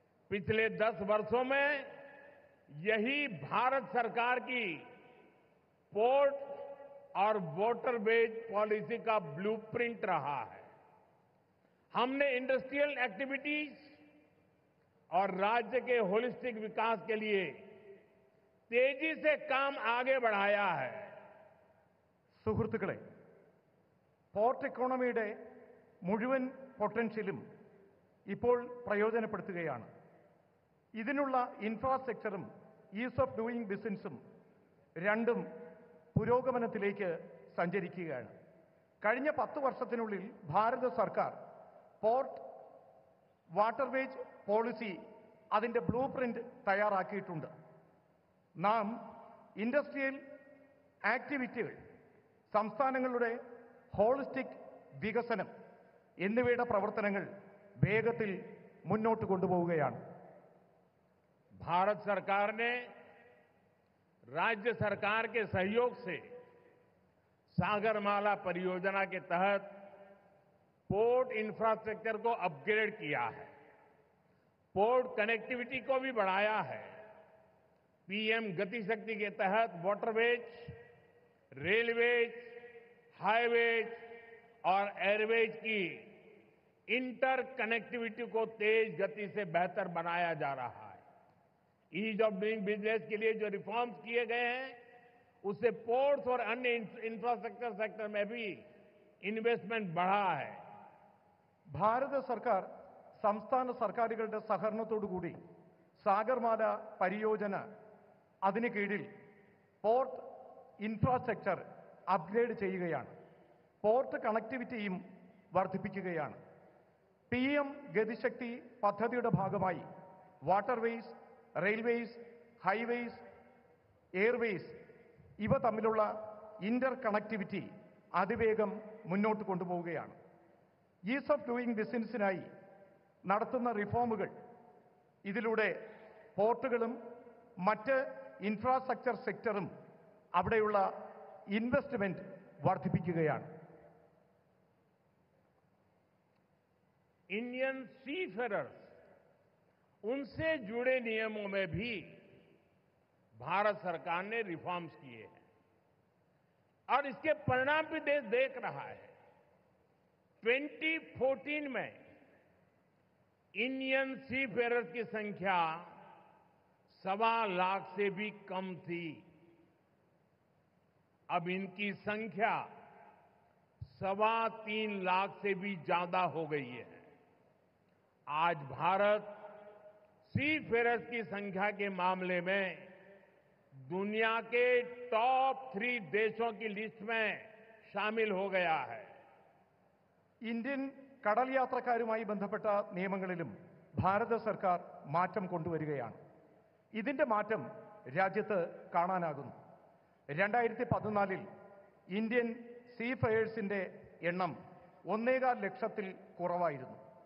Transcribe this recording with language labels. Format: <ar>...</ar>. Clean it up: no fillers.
<hi>पिछले 10 वर्षों में यही भारत सरकार की पोर्ट और वाटरवेज पॉलिसी का ब्लूप्रिंट रहा है. हमने इंडस्ट्रियल एक्टिविटीज और राज्य के होलिस्टिक विकास के लिए तेजी से काम आगे बढ़ाया है.</hi> <ml>സുഹൃത്തുക്കളെ, പോർട്ട് ഇക്കോണമിയുടെ മുഴുവൻ പൊട്ടൻഷ്യലും ഇപ്പോൾ പ്രയോജനപ്പെടുത്തുകയാണ്. ഇതിനുള്ള ഇൻഫ്രാസ്ട്രക്ചറും ഈസ് ഓഫ് ഡൂയിങ് ബിസിനസ്സും രണ്ടും പുരോഗമനത്തിലേക്ക് സഞ്ചരിക്കുകയാണ്. കഴിഞ്ഞ 10 വർഷത്തിനുള്ളിൽ ഭാരത സർക്കാർ പോർട്ട് വാട്ടർവേജ് പോളിസി അതിൻ്റെ ബ്ലൂ പ്രിന്റ് തയ്യാറാക്കിയിട്ടുണ്ട്. നാം ഇൻഡസ്ട്രിയൽ ആക്ടിവിറ്റികൾ, സംസ്ഥാനങ്ങളുടെ ഹോളിസ്റ്റിക് വികസനം എന്നിവയുടെ പ്രവർത്തനങ്ങൾ വേഗത്തിൽ മുന്നോട്ട് കൊണ്ടുപോവുകയാണ്.</ml> <hi>भारत सरकार ने राज्य सरकार के सहयोग से सागरमाला परियोजना के तहत पोर्ट इंफ्रास्ट्रक्चर को अपग्रेड किया है, पोर्ट कनेक्टिविटी को भी बढ़ाया है. पीएम गति शक्ति के तहत वाटरवेज, रेलवेज, हाईवेज और एयरवेज की इंटर कनेक्टिविटी को तेज गति से बेहतर बनाया जा रहा है. ईज ऑफ डूइंग बिजनेस के लिए जो रिफॉर्म्स किए गए हैं, उससे पोर्ट्स और अन्य इंफ्रास्ट्रक्चर सेक्टर में भी इन्वेस्टमेंट बढ़ा है.</hi> <ml>ഭാരത സർക്കാർ സംസ്ഥാന സർക്കാരുകളുടെ സഹകരണത്തോടുകൂടി സാഗർമാല പരിയോജന അതിന് കീഴിൽ പോർട്ട് ഇൻഫ്രാസ്ട്രക്ചർ അപ്ഗ്രേഡ് ചെയ്യുകയാണ്. പോർട്ട് കണക്ടിവിറ്റിയും വർദ്ധിപ്പിക്കുകയാണ്. PM ഗതിശക്തി പദ്ധതിയുടെ ഭാഗമായി വാട്ടർവേസ്, റെയിൽവേസ്, ഹൈവേസ്, എയർവേസ് ഇവ തമ്മിലുള്ള ഇന്റർ കണക്ടിവിറ്റി അതിവേഗം മുന്നോട്ട് കൊണ്ടുപോവുകയാണ്. ഈസ് ഓഫ് ഡൂയിങ് ബിസിനസ്സിനായി നടത്തുന്ന റിഫോമുകൾ ഇതിലൂടെ പോർട്ടുകളും മറ്റ് ഇൻഫ്രാസ്ട്രക്ചർ സെക്ടറും അവിടെയുള്ള ഇൻവെസ്റ്റ്മെന്റ് വർദ്ധിപ്പിക്കുകയാണ്.</ml> <hi>इंडियन सीफेरर्स, उनसे जुड़े नियमों में भी भारत सरकार ने रिफॉर्म्स किए हैं और इसके परिणाम भी देश देख रहा है. 2014 में इंडियन सी फेयरर्स की संख्या 1.25 लाख से भी कम थी। अब इनकी संख्या 3.25 लाख से भी ज्यादा हो गई है। आज भारत सी फेयरर्स की संख्या के मामले में दुनिया के टॉप 3 देशों की लिस्ट में शामिल हो गया है।</hi> <ml>ഇന്ത്യൻ കടൽ യാത്രക്കാരുമായി ബന്ധപ്പെട്ട നിയമങ്ങളിലും ഭാരത സർക്കാർ മാറ്റം കൊണ്ടുവരികയാണ്. ഇതിന്റെ മാറ്റം രാജ്യത്ത് കാണാനാകുന്നു. 2014 ഇന്ത്യൻ സീഫെയേഴ്സിന്റെ എണ്ണം 1.25 ലക്ഷത്തിൽ കുറവായിരുന്നു.</ml>